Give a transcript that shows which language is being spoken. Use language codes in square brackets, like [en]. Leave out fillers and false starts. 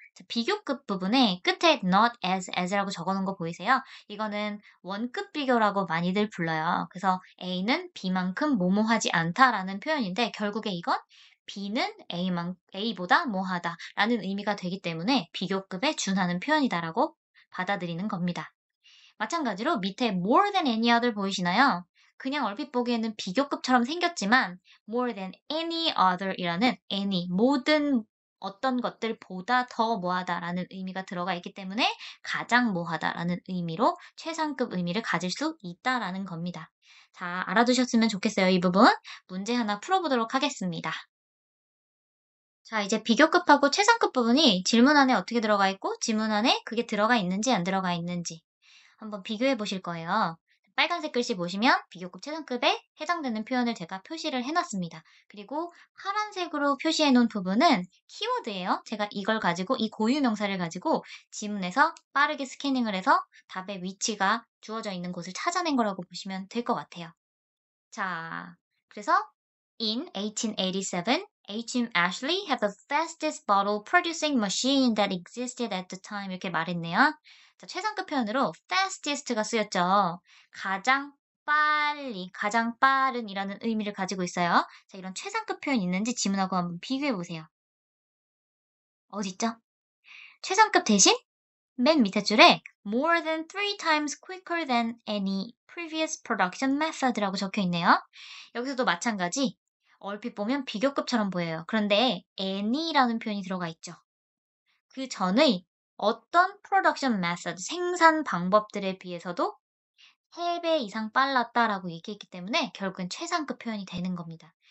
[ko] 자, 비교급 부분에 끝에 not as라고 적어놓은 거 보이세요? 이거는 원급 비교라고 많이들 불러요. 그래서 A는 B만큼 뭐뭐하지 않다라는 표현인데 결국에 이건 B는 A보다 뭐하다 라는 의미가 되기 때문에 비교급에 준하는 표현이다라고 받아들이는 겁니다. 마찬가지로 밑에 [en] more than any other [ko] 보이시나요? 그냥 얼핏 보기에는 비교급처럼 생겼지만 [en] more than any other [ko] 이라는 any, 모든 어떤 것들보다 더 뭐하다라는 의미가 들어가 있기 때문에 가장 뭐하다라는 의미로 최상급 의미를 가질 수 있다라는 겁니다. 자, 알아두셨으면 좋겠어요, 이 부분. 문제 하나 풀어보도록 하겠습니다. 자, 이제 비교급하고 최상급 부분이 질문 안에 어떻게 들어가 있고 지문 안에 그게 들어가 있는지 안 들어가 있는지 한번 비교해 보실 거예요. 빨간색 글씨 보시면 비교급 최상급에 해당되는 표현을 제가 표시를 해놨습니다. 그리고 파란색으로 표시해 놓은 부분은 키워드예요. 제가 이걸 가지고 이 고유 명사를 가지고 지문에서 빠르게 스캐닝을 해서 답의 위치가 주어져 있는 곳을 찾아낸 거라고 보시면 될 것 같아요. 자, 그래서 [en] In 1887, H.M. Ashley had the fastest bottle producing machine that existed at the time. [ko] 이렇게 말했네요. 자, 최상급 표현으로 fastest가 쓰였죠. 가장 빨리, 가장 빠른이라는 의미를 가지고 있어요. 자, 이런 최상급 표현 있는지 지문하고 한번 비교해 보세요. 어딨죠? 최상급 대신 맨 밑에 줄에 [en] more than 3 times quicker than any previous production method [ko] 라고 적혀 있네요. 여기서도 마찬가지. 얼핏 보면 비교급처럼 보여요. 그런데 any라는 표현이 들어가 있죠. 그 전의 어떤 production method, 생산 방법들에 비해서도 3배 이상 빨랐다라고 얘기했기 때문에 결국엔 최상급 표현이 되는 겁니다.